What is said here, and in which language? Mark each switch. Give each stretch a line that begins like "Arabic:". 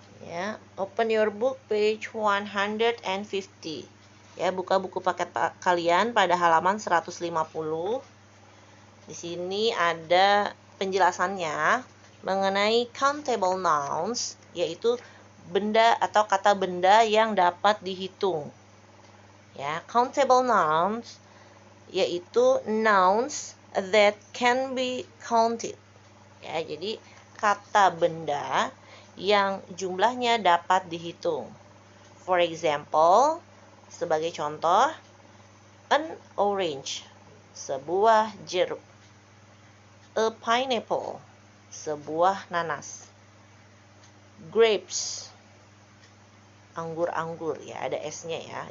Indonesian: Ya,
English: open your book page 150.
Indonesian: Ya, buka buku paket kalian pada halaman 150. Di sini ada penjelasannya mengenai countable nouns, yaitu benda atau kata benda yang dapat dihitung.
English: Ya, countable nouns yaitu nouns that can be counted.
Indonesian: Ya, jadi kata benda yang jumlahnya dapat dihitung.
English: For example,
Indonesian: sebagai contoh,
English: an orange,
Indonesian: sebuah jeruk.
English: A pineapple,
Indonesian: sebuah nanas. Grapes, anggur-anggur ya, ada S-nya ya.